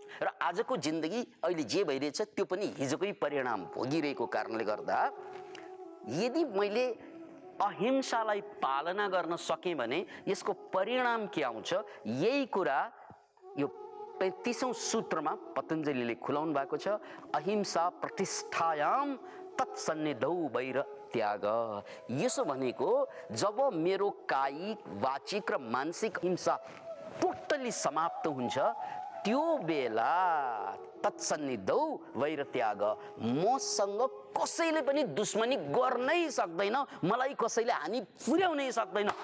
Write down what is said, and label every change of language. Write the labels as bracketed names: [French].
[Nepali] र आजको जिन्दगी अहिले जे भइरहेछ त्यो पनि हिजोकै परिणाम भोगिरहेको कारणले गर्दा यदि मैले अहिंसालाई पालना गर्न सकेँ भने यसको परिणाम के आउँछ, यही कुरा यो 35औं सूत्रमा पतञ्जलिले खुलाउनु भएको छ। [Sanskrit] अहिंसा प्रतिष्ठायाम तत्सन्निधौ वैर त्याग। [Nepali] यसो भनेको जब मेरो कायिक, वाचिक र मानसिक हिंसा टोटली समाप्त हुन्छ, त्यो बेला [Sanskrit] तत्सन्निधौ वैर त्याग, [Nepali] मसँग कसैले पनि दुश्मनी गर्नै सक्दैन, मलाई कसैले हानि पुर्याउनै सक्दैन।